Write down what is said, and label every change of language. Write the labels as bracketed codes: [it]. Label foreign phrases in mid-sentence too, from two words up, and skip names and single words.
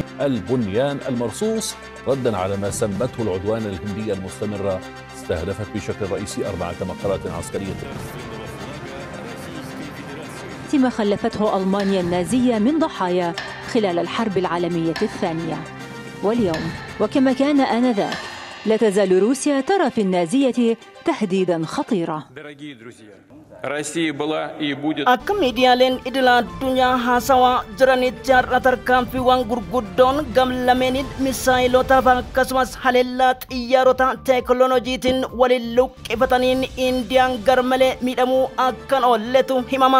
[ar] البنيان المرصوص ردا على ما سمته العدوان الهندي المستمرة استهدفت بشكل رئيسي 4 مقرات عسكرية. ما خلفته ألمانيا النازية من ضحايا خلال الحرب العالمية الثانية. واليوم وكما كان آنذاك لا تزال روسيا ترى في النازية تهديدا خطيرا. [om] Akka miidiyaaleen idil addunyaa haasawaa jiranitti har'a tarkaanfiiwwan gurguddoon gamlameenii misaayilootaaf akkasumas haleellaa xiyyaarota teekinooloojiitiin waliin luqqifataniin Indiyaan garmalee miidhamuu akkan oolletu himama.